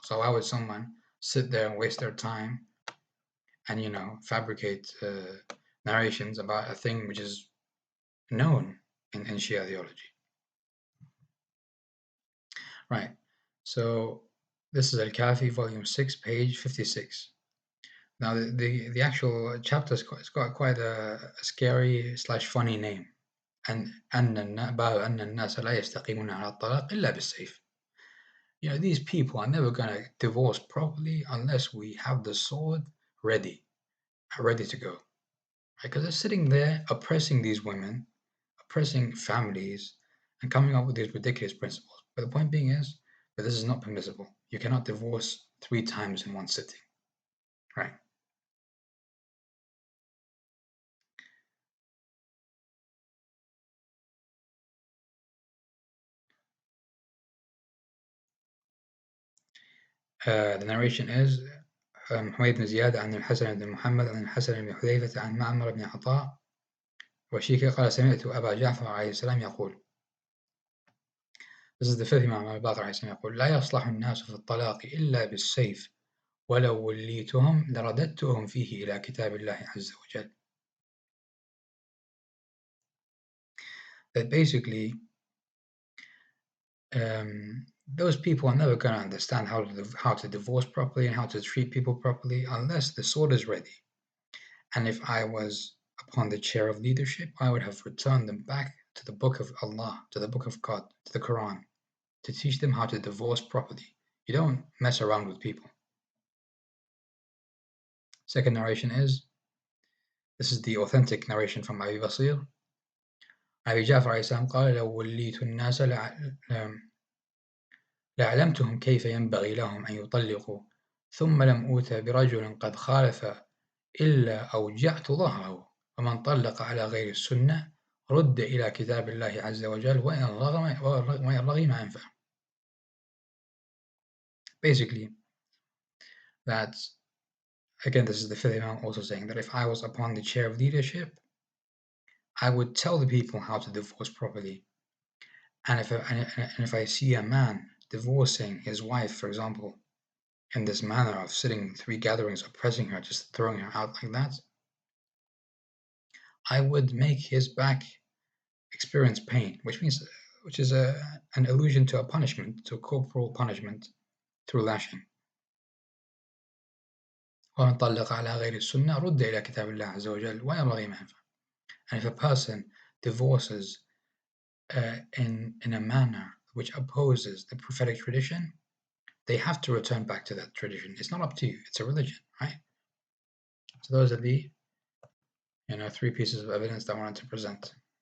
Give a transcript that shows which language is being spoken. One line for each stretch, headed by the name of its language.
English: So why would someone sit there and waste their time and fabricate narrations about a thing which is known in Shia theology? Right. So this is Al-Kafi, volume 6, page 56. Now the actual chapter has got quite a scary / funny name.
Arabic: And باب أن الناس لا يستقيمون على الطلاق إلا بالسيف.
English: These people are never going to divorce properly unless we have the sword ready to go. Because they're sitting there oppressing these women, oppressing families, and coming up with these ridiculous principles. But the point being is that this is not permissible. You cannot divorce 3 times in one sitting, right?
Arabic: The narration is حميد بن زياد عن الحسن بن محمد عن الحسن بن حذيفة عن معمر بن عطاء وشيكة قال سمعت أبا جعفر عليه السلام يقول.
English: This is the 5th Imam al-Baqir
Arabic: عليه السلام يقول لا يصلح الناس في الطلاق إلا بالسيف ولو وليتهم لرددتهم فيه إلى كتاب الله عز وجل.
English: That basically those people are never going to understand how to divorce properly and how to treat people properly unless the sword is ready. And if I was upon the chair of leadership, I would have returned them back to the book of Allah, to the book of God, to the Quran, to teach them how to divorce properly. You don't mess around with people. Second narration is, this is the authentic narration from Abi Basir.
Arabic: Abi Ja'far عليه السلام قال لو وليت الناس لعلمتهم كيف ينبغي لهم أن يطلقوا ثم لم أوت برجل قد خالف إلا أوجعت ظهره ومن طلق على غير السنة رد إلى كتاب الله عز وجل وإن رغم أنفه.
English: Basically, that, again, this is the 5th Imam also saying that if I was upon the chair of leadership, I would tell the people how to divorce properly. And if I see a man divorcing his wife, for example, in this manner of sitting 3 gatherings, oppressing her, just throwing her out like that, I would make his back experience pain, which is an allusion to a punishment, to a corporal punishment through lashing.
Arabic: ومن طلق على غير السنة رد إلى كتاب الله عز وجل وإن رغم أنفه.
English: And if a person divorces in a manner which opposes the prophetic tradition, they have to return back to that tradition. It's not up to you. It's a religion, right? So those are the 3 pieces of evidence that I wanted to present.